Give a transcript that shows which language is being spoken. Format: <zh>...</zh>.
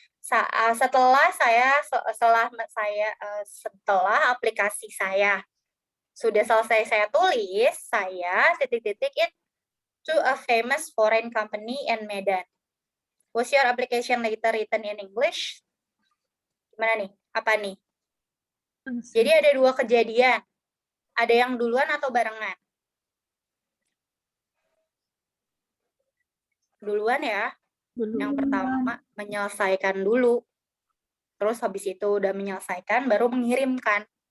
<id>Setelah aplikasi saya sudah selesai saya tulis, saya ...</id> <en>it to a famous foreign company in Medan. Was your application letter written in English?</en> <id>Gimana nih? Apa nih? Jadi ada dua kejadian. Ada yang duluan atau barengan? Duluan ya. Yang pertama menyelesaikan dulu. Terus habis itu udah menyelesaikan baru mengirimkan.</id>